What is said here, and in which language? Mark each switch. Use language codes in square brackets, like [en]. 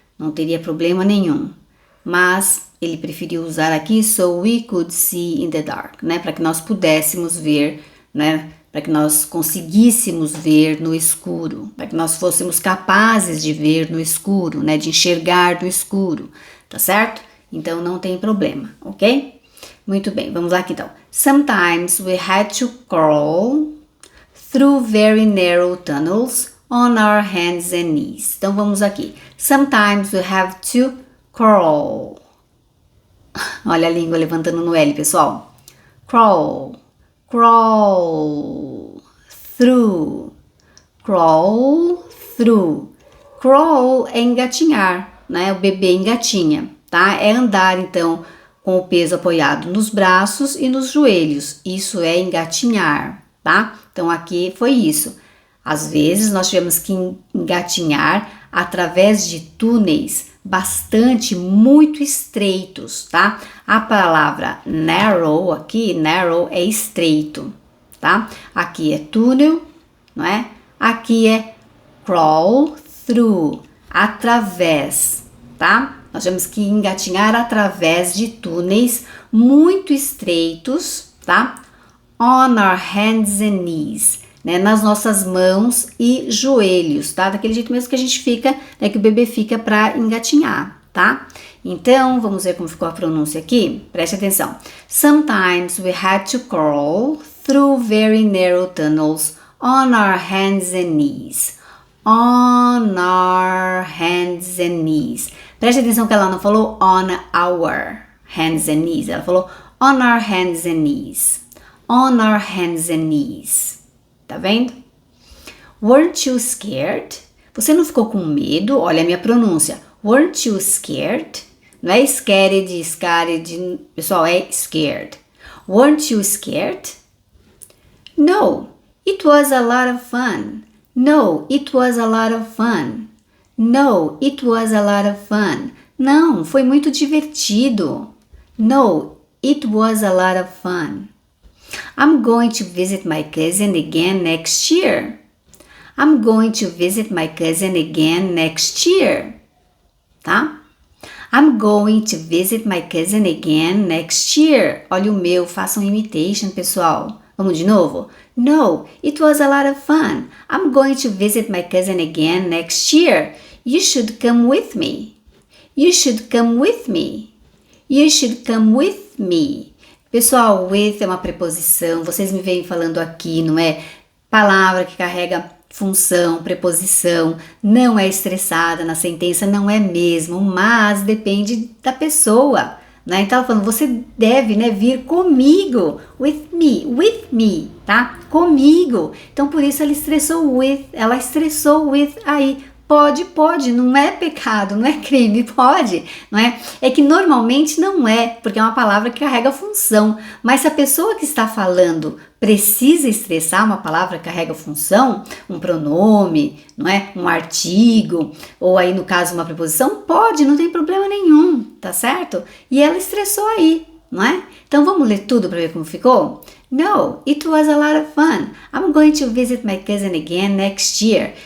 [pt] Não teria problema nenhum. Mas ele preferiu usar aqui [en] so we could see in the dark, [pt] né? Para que nós pudéssemos ver, né? Para que nós conseguíssemos ver no escuro, para que nós fôssemos capazes de ver no escuro, né, de enxergar no escuro, tá certo? Então não tem problema, ok? Muito bem, vamos lá aqui então. [en] Sometimes we had to crawl through very narrow tunnels on our hands and knees. [pt] Então vamos aqui. [en] Sometimes we have to crawl. [pt] Olha a língua levantando no L, pessoal. [en] Crawl. Crawl through, crawl through. [pt] Crawl é engatinhar, né? O bebê engatinha, tá? É andar então com o peso apoiado nos braços e nos joelhos. Isso é engatinhar, tá? Então aqui foi isso. Às vezes nós tivemos que engatinhar através de túneis muito estreitos, tá? A palavra narrow aqui, narrow é estreito, tá? Aqui é túnel, não é? Aqui é crawl through, através, tá? Nós temos que engatinhar através de túneis muito estreitos, tá? [en] On our hands and knees, [pt] né, nas nossas mãos e joelhos, tá? Daquele jeito mesmo que a gente fica, né, que o bebê fica para engatinhar, tá? Então, vamos ver como ficou a pronúncia aqui. Preste atenção. [en] Sometimes we had to crawl through very narrow tunnels on our hands and knees. On our hands and knees. [pt] Preste atenção que ela não falou [en] on our hands and knees. [pt] Ela falou [en] on our hands and knees. On our hands and knees. [pt] Tá vendo? [en] Weren't you scared? [pt] Você não ficou com medo? Olha a minha pronúncia. [en] Weren't you scared? [pt] Não é scared, pessoal, é scared. [en] Weren't you scared? No, it was a lot of fun. No, it was a lot of fun. No, it was a lot of fun. [pt] Não, foi muito divertido. [en] No, it was a lot of fun. I'm going to visit my cousin again next year. I'm going to visit my cousin again next year. [pt] Tá? [en] I'm going to visit my cousin again next year. [pt] Olha o meu, façam imitation, pessoal. Vamos de novo? [en] No, it was a lot of fun. I'm going to visit my cousin again next year. You should come with me. You should come with me. You should come with me. [pt] Pessoal, with é uma preposição, vocês me vêm falando aqui, não é? Palavra que carrega função, preposição, não é estressada na sentença, não é mesmo, mas depende da pessoa, né? Então, ela falando, você deve, né, vir comigo, with me, tá? Comigo. Então, por isso ela estressou with aí. Pode, não é pecado, não é crime, pode, não é? É que normalmente não é, porque é uma palavra que carrega função, mas se a pessoa que está falando precisa estressar uma palavra que carrega função, um pronome, não é? Um artigo, ou aí no caso uma preposição, pode, não tem problema nenhum, tá certo? E ela estressou aí, não é? Então vamos ler tudo para ver como ficou? [en] No, it was a lot of fun. I'm going to visit my cousin again next year.